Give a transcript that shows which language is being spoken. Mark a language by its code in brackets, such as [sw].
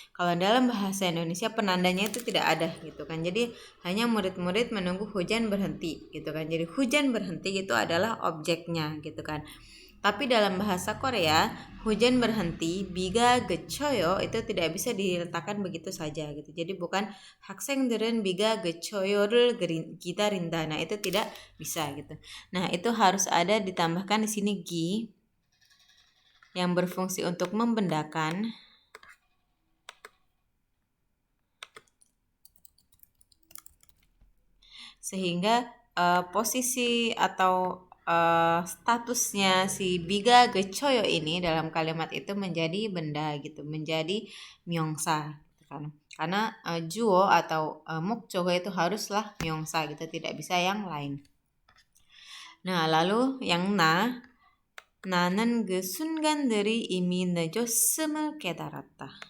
[id] Kalau dalam bahasa Indonesia penandanya itu tidak ada gitu kan. Jadi hanya murid-murid menunggu hujan berhenti gitu kan. Jadi hujan berhenti itu adalah objeknya gitu kan. Tapi dalam bahasa Korea, hujan berhenti, biga gechoyo itu tidak bisa diletakkan begitu saja gitu. Jadi bukan [ko] 학생들은 비가 gechoyo를 기다린다. [id] Nah, itu tidak bisa gitu. Nah, itu harus ada ditambahkan di sini gi yang berfungsi untuk membendakan sehingga posisi atau statusnya si biga gechoyo ini dalam kalimat itu menjadi benda gitu, menjadi myongsa gitu kan. Karena juo atau mukjogo itu haruslah myongsa gitu, tidak bisa yang lain. Nah, lalu yang [ko] 나는 그 순간들이 이미 늦었음을 깨달았다.